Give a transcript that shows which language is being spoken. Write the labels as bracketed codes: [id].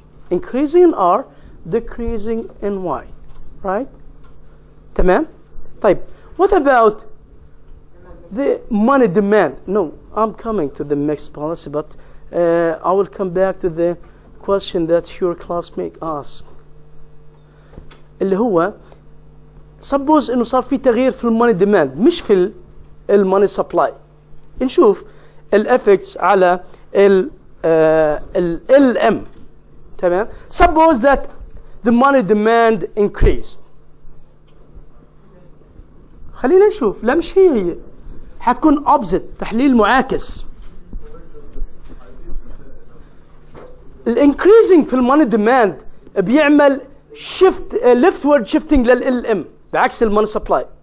[en] Increasing in R, decreasing in Y. Right? [ar] تمام؟ طيب [en] what about the money demand? No, I'm coming to the mixed policy, but I will come back to the question that your classmate asked. [ar] اللي هو suppose انه صار في تغيير في الماني ديماند مش في الماني سبلاي. نشوف الافكتس على ال LM. تمام؟ [en] Suppose that the money demand increased. [ar] خلينا نشوف. لا مش هي حتكون opposite، تحليل معاكس. الانكريزنج في الماني ديماند بيعمل شيفت [en] leftward shifting [ar] لل LM بعكس الماني سبلاي.